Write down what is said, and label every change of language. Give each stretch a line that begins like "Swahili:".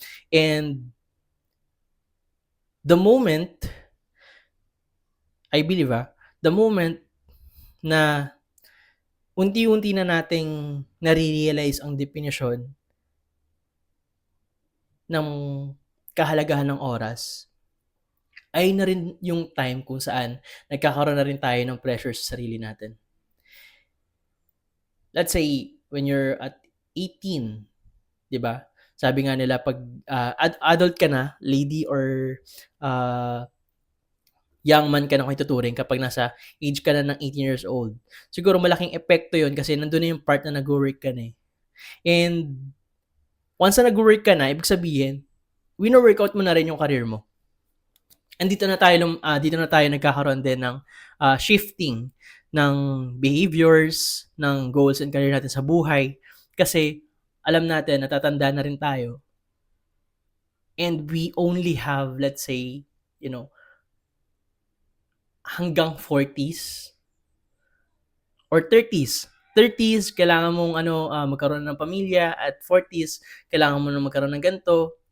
English: And the moment, I believe the moment
Filipino: na unti-unti na nating nare-realize ang definition ng kahalagahan ng oras, ay na rin yung time kung saan nagkakaroon na rin tayo ng pressure sa sarili natin.
English: Let's say, when you're at 18,
Filipino: di ba? Sabi nga nila, pag adult ka na, lady or young man ka na kung ituturing kapag nasa age ka na ng 18 years old. Siguro malaking epekto yun kasi nandun na yung part na nag-work ka na eh. And once na nag-work ka na, ibig sabihin, wino-workout mo na rin yung career mo. And dito na tayo nagkakaroon din ng shifting ng behaviors, ng goals and career natin sa buhay. Kasi alam natin, natatanda na rin tayo.
English: And we only have, let's say,
Filipino: hanggang 40s
English: or 30s.
Filipino: 30s, kailangan mong magkaroon ng pamilya. At 40s, kailangan mo na magkaroon ng ganito.